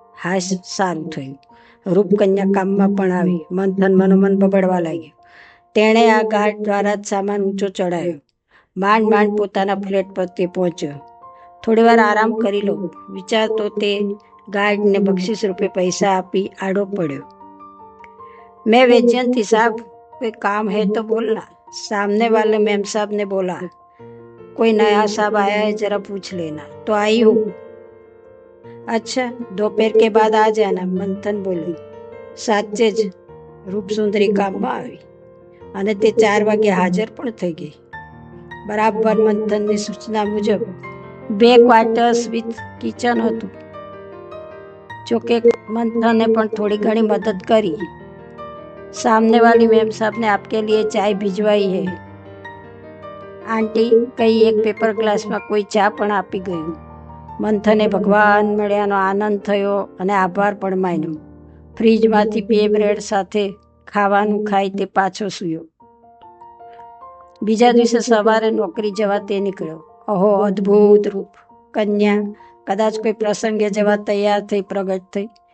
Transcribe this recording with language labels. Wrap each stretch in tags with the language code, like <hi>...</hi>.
<gu>હા, સારું થયું, રૂપકન્યા કામમાં પણ આવી. મંથન મનોમન બબડવા લાગ્યો. તેણે આ ગાર્ડ દ્વારા જ સામાન ઊંચો ચડાવ્યો. માંડ પોતાના ફ્લેટ પર તે પહોંચ્યો. થોડીવાર આરામ કરી લો વિચારતો તે ગાર્ડને બક્ષિસ રૂપે પૈસા આપી આડો પડ્યો.</gu> <hi>मैं वैजयंती साहब, कोई काम है तो बोलना. सामने वाले मैम साहब ने बोला, कोई नया साहब आया है, जरा पूछ लेना. तो आई हूँ. अच्छा, दोपहर के बाद आ जाना,</hi> <gu>મંથન બોલી. સાચે જ રૂપસુંદરી કામમાં આવી અને તે 4 વાગે હાજર પણ થઈ ગઈ. બરાબર મંથનની સૂચના મુજબ 2 ક્વાર્ટર્સ વિથ કિચન હતું. જોકે મંથને પણ થોડી ઘણી મદદ કરી.</gu> <hi>सामने वाली मैम साहब ने आपके लिए चाय भिजवाई है.</hi> <gu>आंटी कई एक पेपर ग्लास में कोई चा पण आपी गયું. મંથને ભગવાન મળ્યાનો આનંદ થયો અને આભાર પણ માન્યો. ફ્રીજમાંથી 2 બ્રેડ સાથે ખાવાનું ખાઈ તે પાછો સૂયો. બીજા દિવસે સવારે નોકરી જવા તે નીકળ્યો. ઓહો, અદ્ભુત રૂપ! કન્યા કદાચ કોઈ પ્રસંગે જવા તૈયાર થઈ પ્રગટ થઈ.</gu>